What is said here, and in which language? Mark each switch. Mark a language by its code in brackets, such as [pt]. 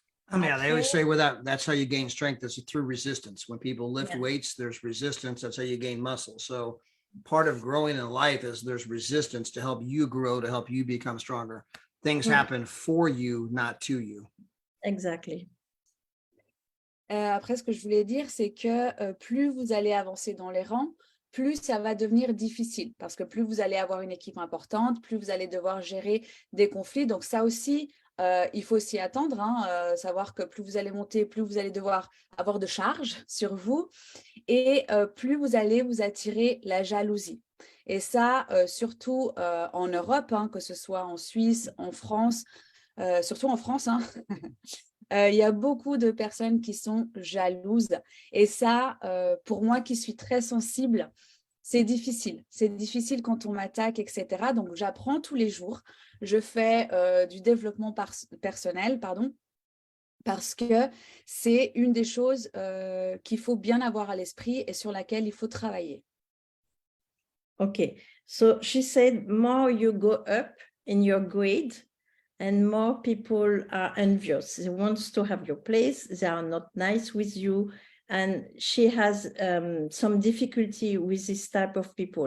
[en] I mean, they always say that's how you gain strength is through resistance. When people lift weights, there's resistance. That's how you gain muscle. So part of growing in life is there's resistance to help you grow, to help you become stronger. Things happen for you, not to you. Exactly. [fr] Après, ce que je voulais dire, c'est que plus vous allez avancer dans les rangs, plus ça va devenir difficile parce que plus vous allez avoir une équipe importante, plus vous allez devoir gérer des conflits. Donc ça aussi, il faut s'y attendre, hein, savoir que plus vous allez monter, plus vous allez devoir avoir de charges sur vous et plus vous allez vous attirer la jalousie. Et ça, surtout en Europe, hein, que ce soit en Suisse, en France, surtout en France, hein, il y a beaucoup de personnes qui sont jalouses. Et ça, pour moi qui suis très sensible, c'est difficile. C'est difficile quand on m'attaque, etc. Donc, j'apprends tous les jours. Je fais du développement personnel, parce que c'est une des choses qu'il faut bien avoir à l'esprit et sur laquelle il faut travailler. [en] Okay, so she said more you go up in your grade and more people are envious. They want to have your place. They are not nice with you. And she has some difficulty with this type of people.